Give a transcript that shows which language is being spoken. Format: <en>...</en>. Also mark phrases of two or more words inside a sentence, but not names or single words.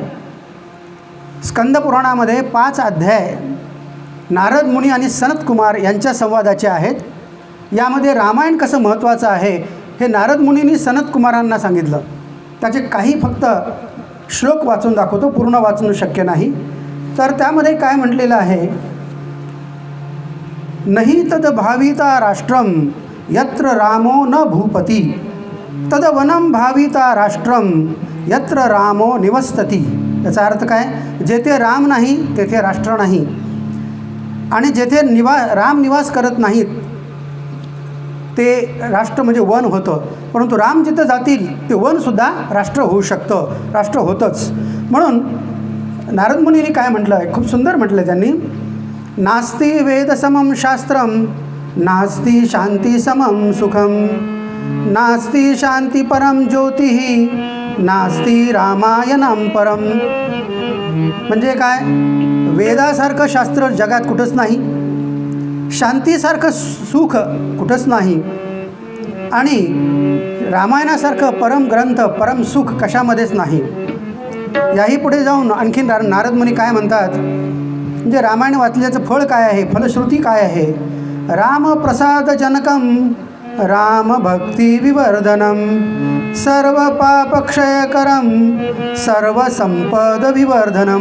<mr>स्कंद पुराणामध्ये 5 अध्याय नारद मुनी आणि सनत कुमार यांच्या संवादाचे आहेत. यामध्ये रामायण कसं महत्त्वाचं आहे हे नारद मुनींनी सनत कुमारांना सांगितलं. त्याचे काही फक्त श्लोक वाचून दाखवतो, पूर्ण वाचणं शक्य नाही. तर त्यामध्ये काय म्हटलेलं आहे,</mr> <sa>नहि तद भाविता राष्ट्रम यत्र रामो न भूपती, तद वनम भाविता राष्ट्रम यत्र रामो निवसती.</sa> <mr>याचा अर्थ काय, जेथे राम नाही तेथे राष्ट्र नाही, आणि जेथे राम निवास करत नाहीत ते राष्ट्र म्हणजे वन होतं. परंतु राम जिथं जातील ते वनसुद्धा राष्ट्र होऊ शकतं, राष्ट्र होतंच. म्हणून नारद मुनींनी काय म्हटलं आहे, खूप सुंदर म्हटलं त्यांनी,</mr> <sa>नास्ति वेद समम शास्त्रम नास्ति शांती समम सुखम नास्ति शांती परम ज्योतिः नास्ति रामायणम परम.</sa> <mr>म्हणजे काय, वेदासारखं शास्त्र जगात कुठंच नाही, शांतीसारखं सुख कुठंच नाही, आणि रामायणासारखं परम ग्रंथ, परम सुख कशामध्येच नाही. याही पुढे जाऊन आणखीन नारद मुनी काय म्हणतात, म्हणजे रामायण वाचल्याचं फळ काय आहे, फलश्रुती काय आहे,</mr> <sa>रामप्रसादजनकं रामभक्तिविवर्धनं सर्वपापक्षयकरं सर्वसंपदविवर्धनं.</sa>